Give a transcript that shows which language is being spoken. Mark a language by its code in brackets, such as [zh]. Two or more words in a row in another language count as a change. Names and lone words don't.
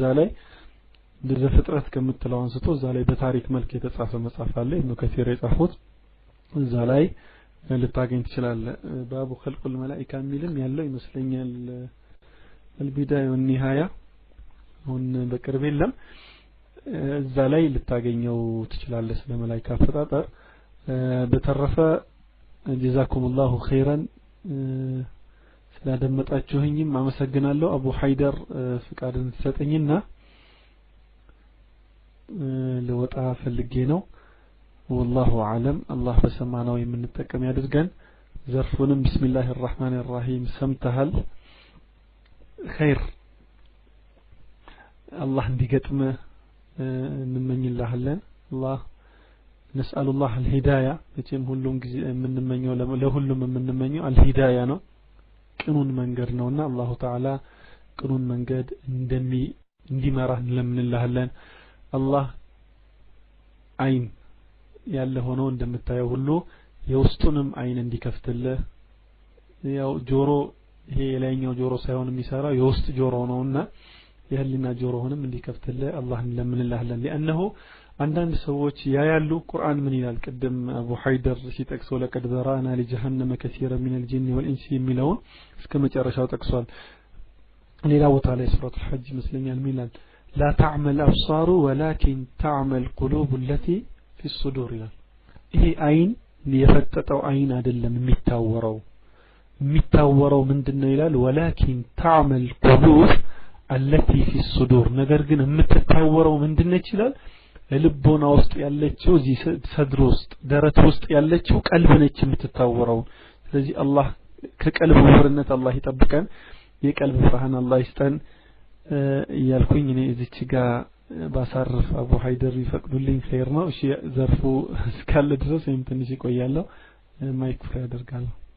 [am] ላይ በፍጥረት ከምትለው አንስቶ እዛ ላይ በታሪክ መልክ የተጻፈ መጽሐፍ አለ ኢብኑ ከሲር የጻፉት እዛ ላይ ልታገኝ ትችላለህ [ar] باب خلق الملائكة [am] የሚልም ያለው ይመስለኛል አልቢዳያ ወኒሃያ አሁን በቅርብ የለም እዛ ላይ ልታገኘው ትችላለህ ስለ መላእክት አፈጣጠር በተረፈ [ar] جزاكم الله خيرا [am] ስላደመጣችሁኝም አመሰግናለሁ አቡ ሀይደር ፍቃድን ተሰጠኝና ለወጣ ፈልጌ ነው [ar] والله اعلم الله [am] በሰማነው የምንጠቀም ያድርገን ዘርፉንም [ar] بسم الله الرحمن الرحيم [am] ሰምተሃል ኸይር አላህ እንዲገጥም እንመኝልሃለን አላህ [ar] نسأل الله الهداية [am] መቼም ሁሉም ጊዜ የምንመኘው ለሁሉም የምንመኘው الهداية ነው ቅኑን መንገድ ነውና [ar] الله تعالى [am] ቅኑን መንገድ እንዲመራን እንለምንልሃለን አላህ አይን ያለ ሆኖ እንደምታየው ሁሉ የውስጡንም አይን እንዲከፍትልህ ያው ጆሮ ይሄ የላይኛው ጆሮ ሳይሆን የሚሰራው የውስጥ ጆሮ ነውና የህሊና ጆሮውንም እንዲከፍትልህ አላህ እንለምንልሃለን لانه አንዳንድ ሰዎች ያያሉ ቁርአን ምን ይላል ቀደም አቡ ሀይደር ሲጠቅሰው [ar] لقد ذرأنا لجهنم كثيرا من الجن والانس [am] የሚለው እስከ መጨረሻው ጠቅሷል ሌላ ቦታ ላይ ሱረቱ ሐጅ መስለኛል ምን ይላል [ar] لا تعمل الابصار ولكن تعمل القلوب التي في الصدور [am] ይላል ይሄ አይን የፈጠጠው አይን አይደለም የሚታወረው ምንድነው ይላል [ar] ولكن تعمل القلوب التي في الصدور [am] ነገር ግን የምትታወረው ምንድነች ይላል ልቦና ውስጥ ያለችው እዚህ ሰድር ውስጥ ደረት ውስጥ ያለችው ቀልብ ነች የምትታወረው ስለዚህ አላህ ከቀልብ ወርነት አላህ ይጠብቀን የቀልብ ብርሃን አላህ ይስጠን ያልኩኝ እኔ እዚች ጋር ባሳርፍ አቡ ሀይደር ይፈቅዱልኝ ኸይር ነው እሺ ዘርፉ እስካለ ድረስ ወይም ትንሽ ይቆያለሁ ማይክ ፍሬ አደርጋለሁ